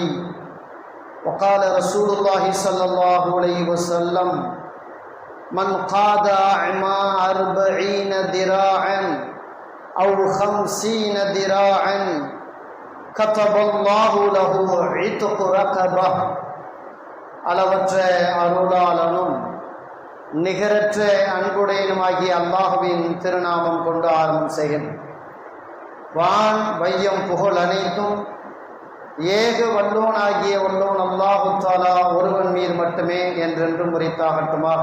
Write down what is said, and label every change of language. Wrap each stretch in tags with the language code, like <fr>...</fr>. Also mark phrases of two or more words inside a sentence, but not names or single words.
<ar>وقال رسول الله صلى الله عليه وسلم: من قاد أعمى 40 ذراعا أو 50 ذراعا كتب الله له عتق رقبة.</ar> <ta>அளவற்ற அருளாளனும் நிகரற்ற அன்புடையனுமாகிய அல்லாஹுவின் திருநாமம் கொண்டு ஆரம்பம் செய்கிறேன். வான் வையம் புகழ் அனைத்தும் ஏக வல்லோனாகிய வல்லோன்</ta> <ar>الله تعالى</ar> <ta>ஒருவன் மீது மட்டுமே என்றென்றும் உரித்தாகட்டுமாக.</ta>